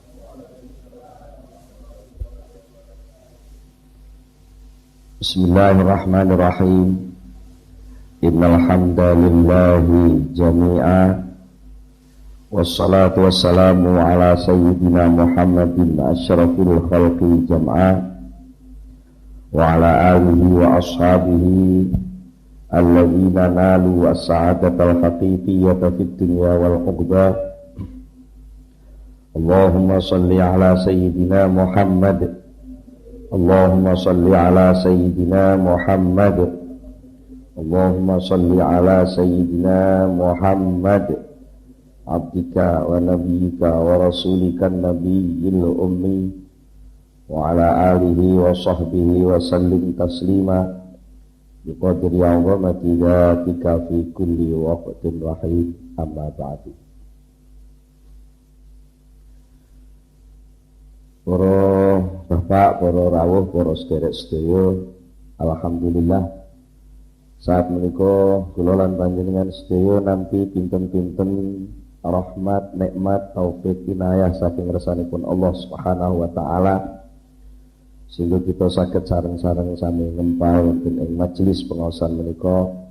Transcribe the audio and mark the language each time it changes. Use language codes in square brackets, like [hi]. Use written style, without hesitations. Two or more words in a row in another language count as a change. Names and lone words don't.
[ar] بسم الله الرحمن الرحيم. إن الحمد لله جميعا والصلاة والسلام على سيدنا محمد أشرف الخلق جمعا وعلى آله وأصحابه الذين نالوا السعادة الحقيقية في الدنيا والعقبى. اللهم صل على سيدنا محمد. اللهم صل على سيدنا محمد. اللهم صل على سيدنا محمد عبدك ونبيك ورسولك النبي الأمي وعلى آله وصحبه وسلم تسليما بقدر عظمة ذاتك في كل وقت واحد أما بعد. [jv] Para bapak, para rawuh, para sederek sedaya, alhamdulillah saat menika kula lan panjenengan sedaya nampi pinten-pinten rahmat, nikmat, taufik, inayah saking ngersanipun Allah [ar] سبحانه وتعالى [jv] sehingga kita saged sareng-sareng sami ngempal wonten ing majelis pengaosan menika.